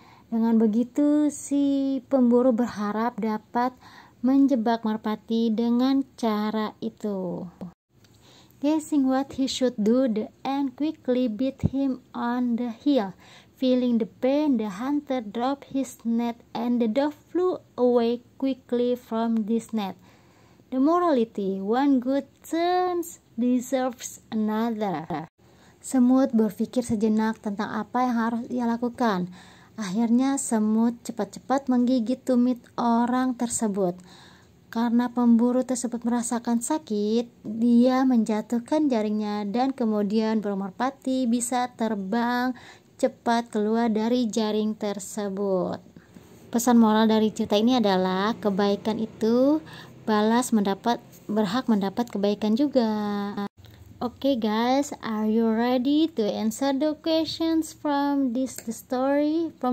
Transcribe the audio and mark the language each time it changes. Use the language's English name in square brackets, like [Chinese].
[Indonesian] Dengan begitu, si pemburu berharap dapat menjebak merpati dengan cara itu. [English] Guessing what he should do, the ant quickly beat him on the heel. Feeling the pain, the hunter dropped his net and the dove flew away quickly from this net. The morality, one good turn deserves another. [Indonesian] Semut berpikir sejenak tentang apa yang harus ia lakukan. Akhirnya semut cepat-cepat menggigit tumit orang tersebut. Karena pemburu tersebut merasakan sakit, dia menjatuhkan jaringnya dan kemudian burung merpati bisa terbang cepat keluar dari jaring tersebut. Pesan moral dari cerita ini adalah kebaikan itu berhak mendapat kebaikan juga. [English] Okay guys, are you ready to answer the questions from the story?